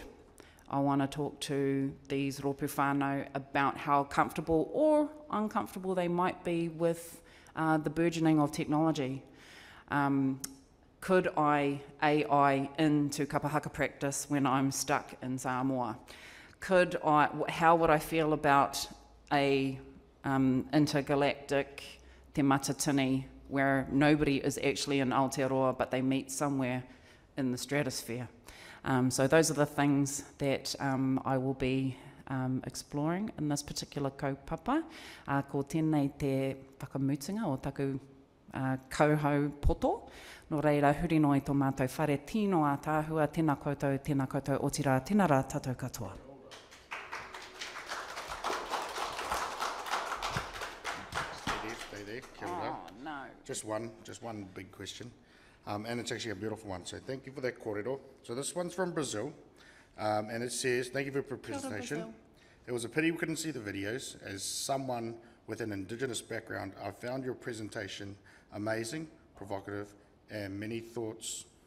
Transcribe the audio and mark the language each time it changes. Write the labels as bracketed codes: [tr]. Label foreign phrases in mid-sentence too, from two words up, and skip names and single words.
[en] I want to talk to these [mi] Rōpū Whānau [en] about how comfortable or uncomfortable they might be with the burgeoning of technology. Could I AI into kapahaka practice when I'm stuck in Samoa? How would I feel about a intergalactic te matatini where nobody is actually in Aotearoa but they meet somewhere in the stratosphere? So those are the things that I will be exploring in this particular kaupapa. [mi] Ko tēnei te whakamutunga o taku kauhau poto. Nō reira, huri no i tō mātou whare tino a tāhua, tēnā koutou, o tira, tēnā rā tātou katoa. [en] Stay there, [mi] kia ora. [en] Oh, no. Just one big question. And it's actually a beautiful one, so thank you for that kōrero. So this one's from Brazil, and it says, thank you for your presentation. It was a pity we couldn't see the videos. As someone with an Indigenous background, I found your presentation amazing, provocative, and many thoughts.